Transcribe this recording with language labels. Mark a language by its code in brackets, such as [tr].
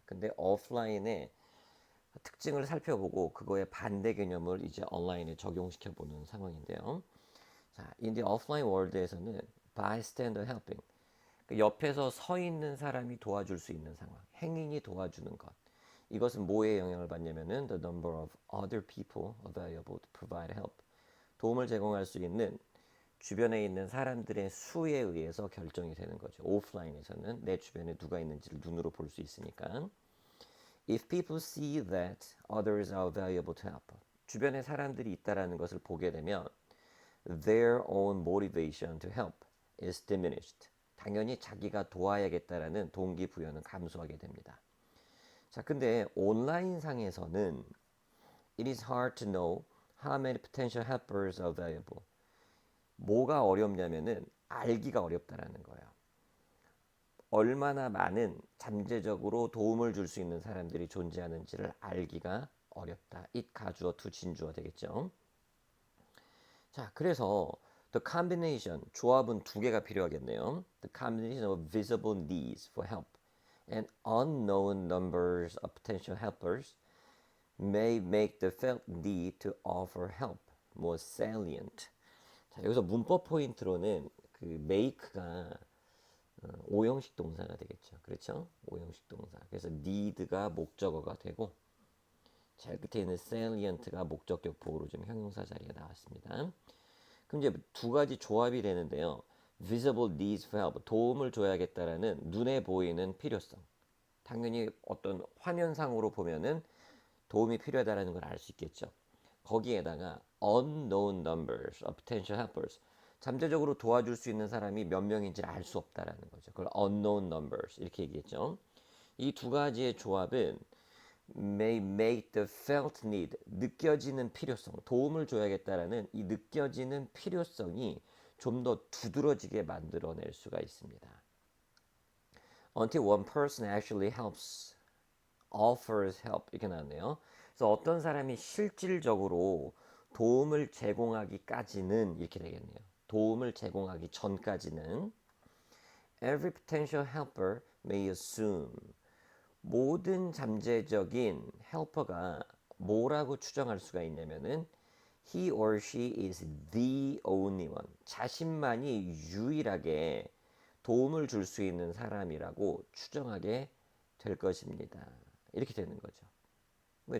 [ko] 근데 offline의 특징을 살펴보고 그거의 반대 개념을 이제 온라인에 적용시켜 보는 상황인데요. 자, [en] in the offline world [ko] 에서는 [en] bystander helping, [ko] 그 옆에서 서 있는 사람이 도와줄 수 있는 상황, 행인이 도와주는 것. 이것은 뭐에 영향을 받냐면은 [en] the number of other people available to provide help. [ko] 도움을 제공할 수 있는 주변에 있는 사람들의 수에 의해서 결정이 되는 거죠. 오프라인에서는 내 주변에 누가 있는지를 눈으로 볼 수 있으니까. [en] If people see that others are available to help, [ko] 주변에 사람들이 있다라는 것을 보게 되면 [en] their own motivation to help is diminished. [ko] 당연히 자기가 도와야겠다라는 동기부여는 감소하게 됩니다. 자, 근데 온라인 상에서는 [en] it is hard to know how many potential helpers are available. [ko] 뭐가 어렵냐면은 알기가 어렵다라는 거예요. 얼마나 많은 잠재적으로 도움을 줄 수 있는 사람들이 존재하는지를 알기가 어렵다. it 가주어 to 진주어 되겠죠. 자, 그래서 [en] the combination, [ko] 조합은 두 개가 필요하겠네요. [en] The combination of visible needs for help and unknown numbers of potential helpers may make the felt need to offer help more salient. [ko] 자, 여기서 문법 포인트로는 그 make가 오형식 동사가 되겠죠. 그렇죠? 오형식 동사. 그래서 need가 목적어가 되고 제일 끝에 있는 salient가 목적격 보호로 좀 형용사 자리가 나왔습니다. 그럼 이제 두 가지 조합이 되는데요. [en] visible needs for help, [ko] 도움을 줘야겠다라는 눈에 보이는 필요성. 당연히 어떤 화면상으로 보면은 도움이 필요하다라는 걸 알 수 있겠죠. 거기에다가 [en] unknown numbers of potential helpers, [ko] 잠재적으로 도와줄 수 있는 사람이 몇 명인지를 알 수 없다라는 거죠. 그걸 [en] unknown numbers [ko] 이렇게 얘기했죠. 이 두 가지의 조합은 [en] may make the felt need, [ko] 느껴지는 필요성, 도움을 줘야겠다라는 이 느껴지는 필요성이 좀 더 두드러지게 만들어낼 수가 있습니다. [en] Until one person actually helps, offers help [ko] 이렇게 나왔네요. 그래서 어떤 사람이 실질적으로 도움을 제공하기까지는 이렇게 되겠네요. 도움을 제공하기 전까지는 [en] every potential helper may assume, [ko] 모든 잠재적인 헬퍼가 뭐라고 추정할 수가 있냐면은 [en] he or she is the only one, [ko] 자신만이 유일하게 도움을 줄 수 있는 사람이라고 추정하게 될 것입니다. 이렇게 되는 거죠. 왜?